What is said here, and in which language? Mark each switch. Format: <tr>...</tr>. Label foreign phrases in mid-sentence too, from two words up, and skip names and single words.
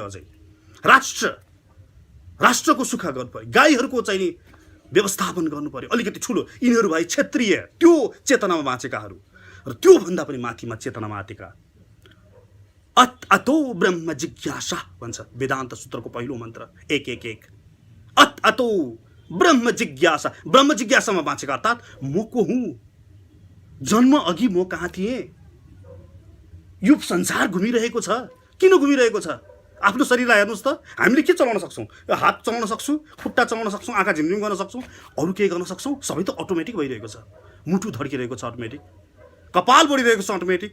<ne>अझै राष्ट्रको सुख गर्नु पर्यो, गाईहरूको चाहिँ नि व्यवस्थापन गर्नु पर्यो, अलिकति ठुलो। यिनीहरू भाइ क्षेत्रीय, त्यो चेतनामा बाँचेकाहरू। र त्योभन्दा पनि माथिमा चेतनामा आएका</ne> <sa>अतो ब्रह्म जिज्ञासा</sa> <ne>भन्छ वेदान्त सूत्रको पहिलो मन्त्र 1:1:1।</ne> <sa>अतो ब्रह्म जिज्ञासा,</sa> <ne>ब्रह्म जिज्ञासामा बाँचेका। अर्थात् म को हुँ, जन्म अघि म कहाँ थिएँ, यो संसार घुमिरहेको छ, किन घुमिरहेको छ? आफ्नो शरीरलाई हेर्नुहोस् त, हामीले के चलाउन सक्छौँ? हात चलाउन सक्छौँ, खुट्टा चलाउन सक्छौँ, आँखा झिमझिम गर्न सक्छौँ, अरू केही गर्न सक्छौँ? सबै त अटोमेटिक भइरहेको छ। मुटु धड्किरहेको छ अटोमेटिक, कपाल बढिरहेको छ अटोमेटिक।</ne>